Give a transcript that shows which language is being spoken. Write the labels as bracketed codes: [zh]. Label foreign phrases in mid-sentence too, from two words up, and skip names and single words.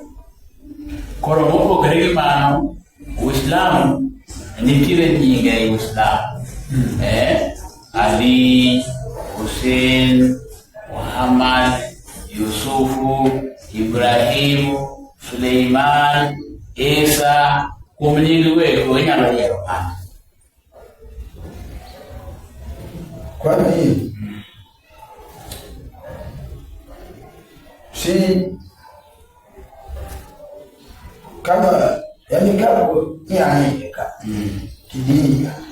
[luo] Koro mopogore gi mano, Uislamu nitiere nyinge e Uislamu. Ali, Hussein, Muhammad, Yusufu, Ibrahimu, Suleiman, Isa, kuom nyinge wego inyalo yiero mano. [sw] Kwani si kama yani kapo yani kidini